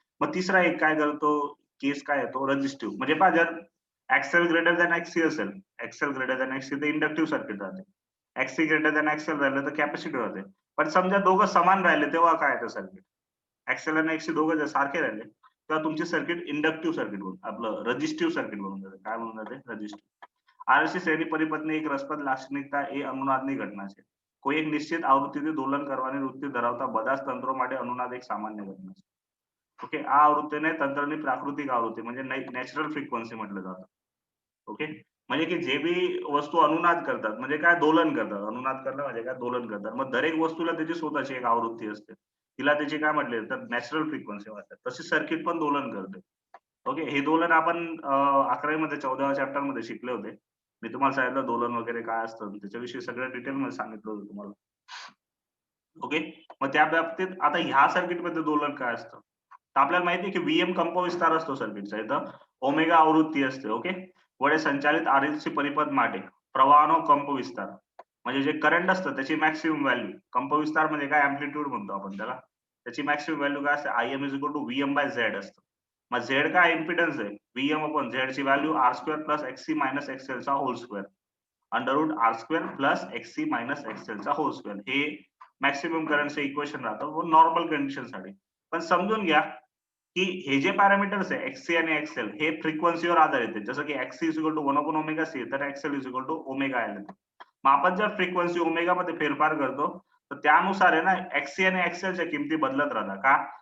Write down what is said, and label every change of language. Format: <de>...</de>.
<mr>मग तिसरा एक काय करतो, केस काय येतो रेझिस्टिव्ह. म्हणजे पहा जर एक्सेल ग्रेटर दॅन एक्सी असेल, एक्सेल ग्रेटर दॅन एक्सी तर इंडक्टिव्ह सर्किट राहते. एक्सी ग्रेटर दॅन एक्सेल राहिलं तर कॅपॅसिटिव्ह राहते. पण समजा दोघं समान राहिले तेव्हा काय येतं सर्किट? एक्सेल आणि एक्सी दोघं जर सारखे राहिले तेव्हा तुमचे सर्किट इंडक्टिव्ह सर्किट बनून आपलं रेझिस्टिव्ह सर्किट बनून जाते. काय बनून जाते? रेझिस्टिव्ह.</mr> <gu>આરસી શ્રેણી પરિપથની એક રસપ્રદ લાક્ષણિકતા એ અનુનાદની ઘટના છે. કોઈ એક નિશ્ચિત આવૃત્તિથી દોલન કરવાની વૃત્તિ ધરાવતા બધા જ તંત્રો માટે અનુનાદ એક સામાન્ય ઘટના છે.</gu> <mr>ओके,</mr> <gu>આ आवृत्तीने तंत्रनी प्राकृतिक आवृत्ती</gu> <mr>म्हणजे नॅचरल फ्रिक्वेन्सी म्हटलं जातं. ओके, म्हणजे की जे बी वस्तू अनुनाद करतात म्हणजे काय दोलन करतात. अनुनाद करणं म्हणजे काय दोलन करतात. मग दरेक वस्तूला त्याची स्वतःची एक आवृत्ती असते. तिला त्याची काय म्हटले तर नॅचरल फ्रिक्वेन्सी म्हणतात. तशी सर्किट पण दोलन करते. ओके, हे दोलन आपण 11वी मध्ये 14व्या चॅप्टर मध्ये शिकले होते. मी तुम्हाला सांगितलं दोलन वगैरे काय असतं त्याच्याविषयी सगळं डिटेलमध्ये सांगितलं होतं तुम्हाला. ओके, मग त्या बाबतीत आता ह्या सर्किटमध्ये दोलन काय असतं? तर आपल्याला माहिती आहे की व्हीएम कंपविस्तार असतो सर्किटचा. इथं ओमेगा आवृत्ती असते. ओके,</mr> <gu>वडे संचालित आरएलसी परिपथ માટે प्रवाहाનો कंपविस्तार</gu> <mr>म्हणजे जे करंट असतं त्याची मॅक्सिमम व्हॅल्यू. कंपविस्तार म्हणजे काय अँप्लिट्यूड म्हणतो आपण त्याला. त्याची मॅक्सिमम व्हॅल्यू काय असते? आयएम is equal to VM bye Z असतं. मग झेड काय इम्पिडन्स आहे? व्हीएम अपॉन झेड ची value R square plus एक्ससी minus XL चा hole square under route R square plus एक्ससी minus XL चा होल स्क्वेअर. हे मॅक्सिमम करंटचं इक्वेशन राहतं नॉर्मल कंडिशन साठी. पण समजून घ्या की हे जे पॅरामीटर्स आहे एक्ससी आणि एक्सएल हे फ्रिक्वेन्सीवर आधारित आहे. जसं की एक्ससी is equal to 1 upon omega C तर XL is equal to omega L. मग आपण जर फ्रिक्वेन्सी ओमेगा मध्ये फेरफार करतो तर त्यानुसार आहे ना एक्ससी आणि एक्सएलच्या किमती बदलत राहतात. का?</mr>